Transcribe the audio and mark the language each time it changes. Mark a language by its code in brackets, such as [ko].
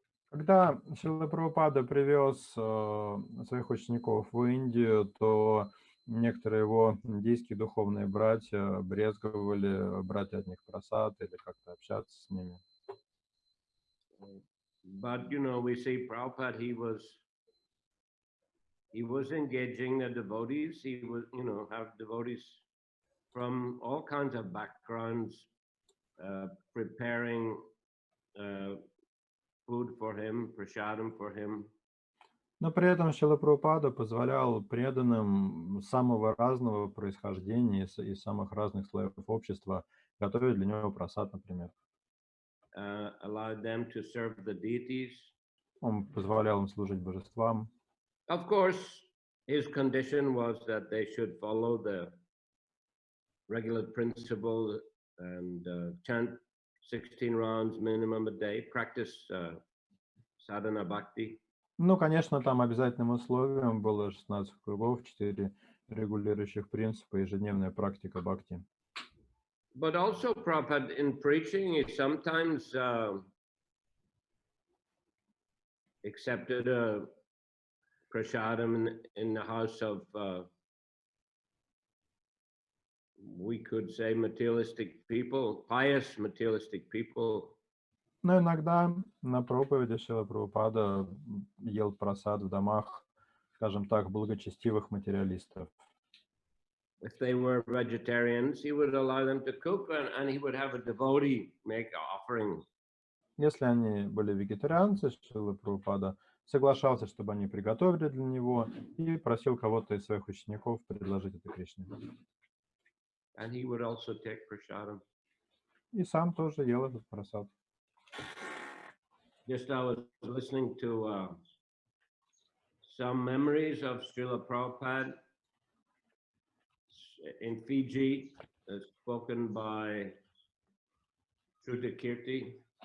[ru] Когда Шрила Прабхупада привез своих учеников в Индию, то некоторые его индийские духовные братья брезговали брать от них просад или как-то общаться с ними. [en] But we see Prabhupada, he was engaging the devotees. He was, have devotees from all kinds of backgrounds preparing food for him, prasadam for him. [ru] Но при этом Шрила Прабхупада позволял преданным самого разного происхождения и самых разных слоев общества готовить для него просад, например. [en] Allowed them to serve the deities. [ru] Он позволял им служить божествам. [en] Of course, his condition was that they should follow the regular principle and chant 16 rounds minimum a day, practice sadhana bhakti. [ru] Ну, конечно, там обязательным условием было 16 кругов, 4 регулирующих принципы, ежедневная практика бхакти. [en] But also, Prabhupada, in preaching, he sometimes accepted a prasadam in the house of, we could say, materialistic people, pious materialistic people. [ru] Но иногда на проповеди Шрила Прабхупада ел прасад в домах, скажем так, благочестивых материалистов. [en] If they were vegetarians, he would allow them to cook, and he would have a devotee make an offering. [ru] Если они были вегетарианцы, Шрила Прабхупада соглашался, чтобы они приготовили для него, и просил кого-то из своих учеников предложить это Кришне. [en] And he would also take prasadam. [ru] И сам тоже ел этот прасад. [en] Just I was listening to some memories of Srila Prabhupada in Fiji, spoken by Kirti.